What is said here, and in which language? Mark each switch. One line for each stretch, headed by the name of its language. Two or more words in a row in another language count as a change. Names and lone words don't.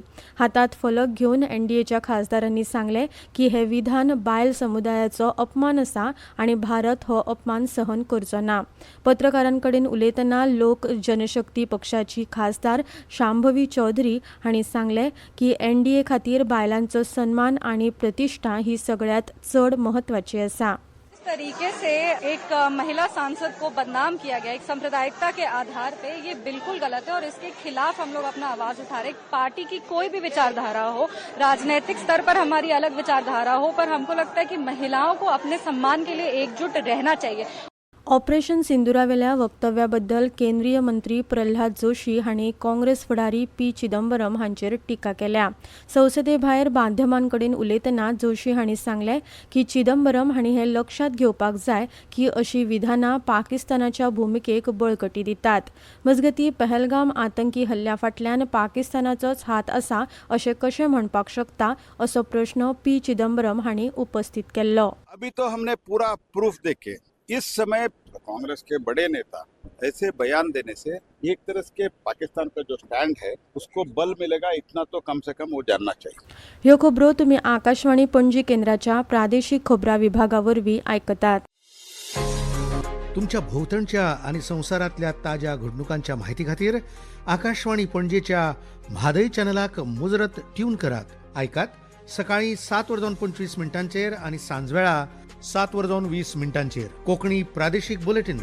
Konkani: हातांत फलक घेवन NDAच्या खासदारांनी सांगलें की हे विधान बायल समुदायाचो अपमान आसा आनी भारत हो अपमान सहन करचो ना. पत्रकारांकडेन उलयतना लोक जनशक्ती पक्षाची खासदार शांभवी चौधरी हांणी सांगलें की NDA खातीर बायलांचो सन्मान आनी प्रतिश्ठा ही सगळ्यात चड महत्वाची आसा.
Hindi: तरीके से एक महिला सांसद को बदनाम किया गया एक सांप्रदायिकता के आधार पे, ये बिल्कुल गलत है और इसके खिलाफ हम लोग अपना आवाज उठा रहे हैं. पार्टी की कोई भी विचारधारा हो, राजनीतिक स्तर पर हमारी अलग विचारधारा हो, पर हमको लगता है कि महिलाओं को अपने सम्मान के लिए एकजुट रहना चाहिए.
Konkani: ऑपरेशन सिंदुरावेल्या वक्तव्याबद्दल केंद्रीय मंत्री प्रल्हाद जोशी हांणी काँग्रेस फुडारी P. चिदंबरम हांचेर टिका केल्या. संसदे भायर माध्यमांकडेन उलयतना जोशी हांणी सांगलें की चिदंबरम हांणी हें लक्षांत घेवपाक जाय की अशी विधानां पाकिस्तानाच्या भुमिकेक बळकटी दितात. मजगतीं पहलगाम आतंकी हल्ल्या फाटल्यान पाकिस्तानाचोच हात आसा अशें कशें म्हणपाक शकता असो प्रश्न P. चिदंबरम हांणी उपस्थित केल्लो.
Hindi: अभी तो हमने पूरा प्रूफ देखे इस समय कांग्रेस के बड़े नेता ऐसे बयान देने से एक तरह के पाकिस्तान का जो स्टैंड है उसको बल मिलेगा, इतना तो कम से कम वो जानना चाहिए.
Konkani: ह्यो खबरो तुमी आकाशवाणी पणजी केंद्राच्या प्रादेशीक खबरां विभागावरवीं आयकतात. तुमच्या भोवतणच्या आणि संसारातल्या ताज्या घडणुकांच्या माहिती खातीर आकाशवाणी पणजेच्या म्हादय चॅनलाक मुजरत ट्यून करात. ऐकात सकाळी 7:25 आणि सांजवेळा 7:20 कोंकणी प्रादेशीक बुलेटिन.